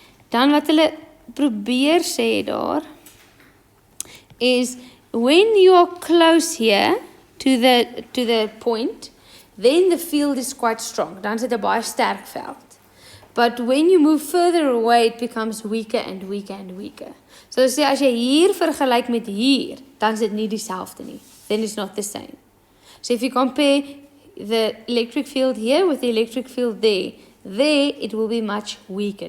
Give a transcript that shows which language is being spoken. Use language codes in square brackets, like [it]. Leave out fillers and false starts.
[af] Dan wat hulle probeer sê daar is [en] when you are close here to the point, then the field is quite strong. [af] Dan is dit 'n baie sterk veld. [en] But when you move further away, it becomes weaker and weaker and weaker. [af] So sê as jy hier vergelyk met hier, dan is dit nie dieselfde nie. [en] Then it's not the same. So if you compare the electric field here with the electric field there it will be much weaker.